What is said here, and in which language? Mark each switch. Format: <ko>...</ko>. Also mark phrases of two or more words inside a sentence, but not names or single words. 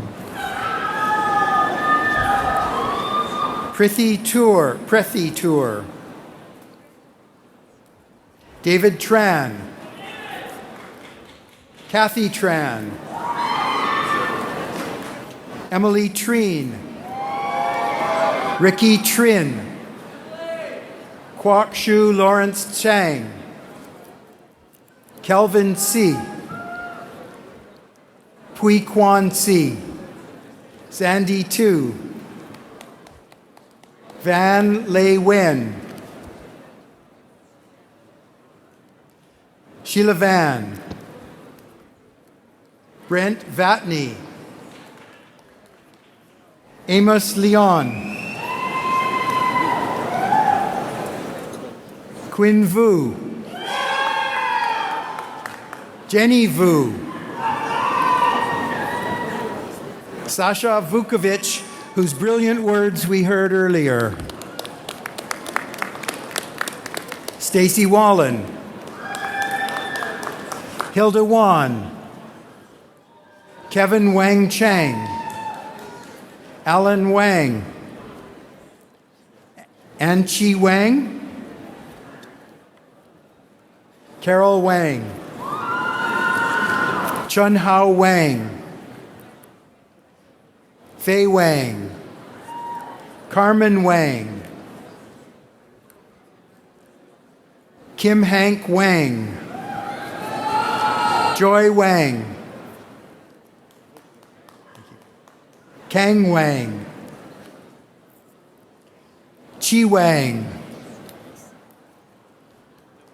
<en>Prethi Tour, David Tran, Kathy Tran, Emily Treen, Ricky Trin, Kwok Shu Lawrence Chang, Kelvin C, Pui Kwan C, Sandy Tu, Van Lei Wen, Sheila Van, Brent Vatney, Amos Leon, Quinn Vu, Jenny Vu, Sasha Vukovic, whose brilliant words we heard earlier, Stacy Wallen, Hilda Wan, Kevin Wang Chang, Alan Wang, Anchi Wang, Carol Wang, Chun Hao Wang, Fei Wang, Carmen Wang, Kim Hank Wang, Joy Wang, Kang Wang, Chi Wang,</en>